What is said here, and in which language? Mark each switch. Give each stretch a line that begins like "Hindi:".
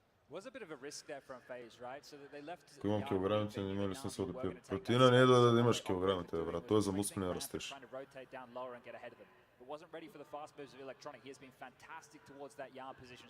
English: Was a bit of a risk there from FaZe, right? So that they left.
Bulgarian: Ако имам килограмите, не има ли смисъл да пия? Протеина не е да имаш килограмите, брат. Той е за мускулен растеж.
English: But wasn't ready for the fast moves of Electronic. He has been fantastic towards that yard position.